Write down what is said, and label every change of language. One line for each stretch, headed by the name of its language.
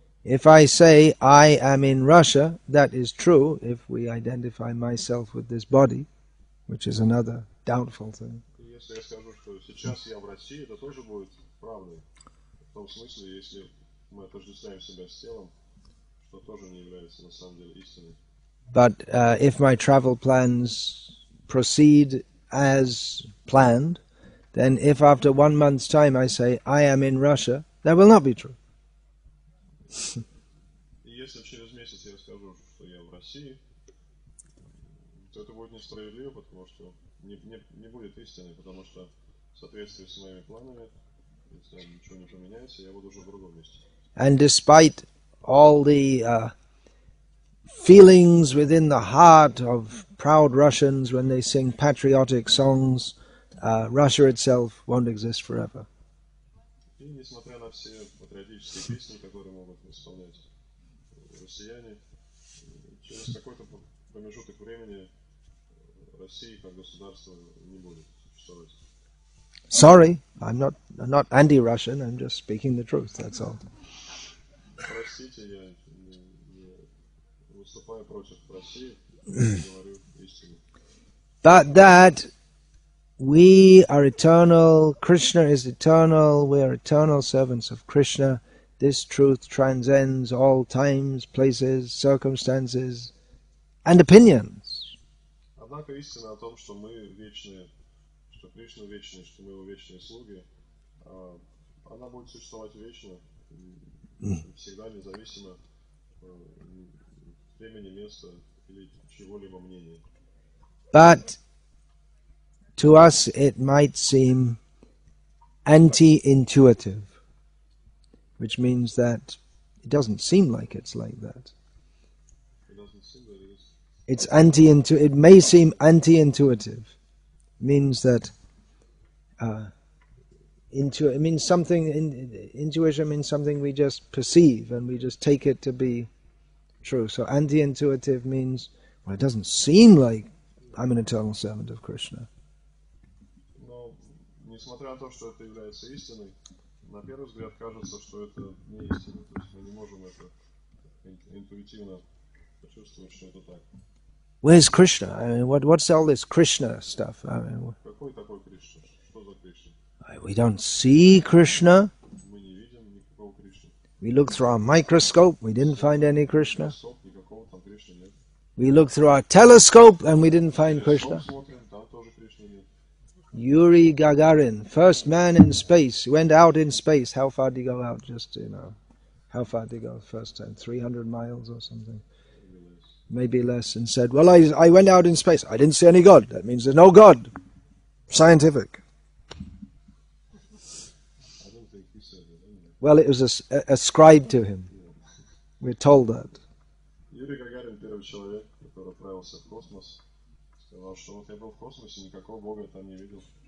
English: If I say I am in Russia, that is true if we identify myself with this body, which is another doubtful thing.
Russian: Если я скажу, что сейчас я в России, это тоже будет правдой. В том смысле, если мы отождествляем себя с телом, что тоже не является на самом деле истиной.
English: But if my travel plans proceed as planned, then if after 1 month's time I say I am in Russia, that will not be true.
Russian: И если через месяц я скажу, что я в России, то это будет несправедливо, потому что не будет истины, потому что в соответствии с моими планами, если ничего не поменяется, я буду уже в другом месте.
English: And despite all the feelings within the heart of proud Russians when they sing patriotic songs, Russia itself won't exist forever.
Russian: И несмотря на все патриотические песни, которые могут исполнять россияне, через какой-то промежуток времени России как государство не будет существовать.
English: Sorry, I'm not anti-Russian, I'm just speaking the truth, that's all.
Russian: Простите, я не выступаю против России, говорю истину.
English: But that we are eternal, Krishna is eternal, we are eternal servants of Krishna. This truth transcends all times, places, circumstances, and opinions.
Russian: Однако истина о том, что мы вечные, что Кришна вечный, что мы его вечные слуги, она будет существовать вечно, всегда независимо от времени, места или чего-либо мнения.
English: But to us it might seem anti-intuitive, which means that it doesn't seem like it's like that. It doesn't seem that it is. It's it may seem anti-intuitive. It means that it means something. Intuition means something we just perceive and we just take it to be true. So anti-intuitive means, well, it doesn't seem like I'm an eternal servant of Krishna.
Russian: Но, несмотря на то, что это является истиной, на первый взгляд кажется, что это не истина. То есть мы не можем это интуитивно почувствовать, что это так.
English: Where's Krishna? I mean, what's all this Krishna stuff? I mean,
Russian: Какой такой Кришна? Что за Кришна?
English: we don't see Krishna.
Russian: Мы не видим никакого Кришны.
English: We looked through our microscope, we didn't find any Krishna.
Russian: Никакого там Кришны нет.
English: We looked through our telescope and we didn't find Krishna.
Russian: Смотрим, там тоже Кришны нет.
English: Yuri Gagarin, first man in space, went out in space. How far did he go out? Just, how far did he go first time? 300 miles or something? Maybe less. And said, well, I went out in space. I didn't see any God. That means there's no God. Scientific. I don't think he said it anyway. Well, it was ascribed to him. We're told that.
Russian: Юрий Гагарин, первый человек, который отправился в космос, сказал, что вот я был в космосе, никакого Бога там не видел.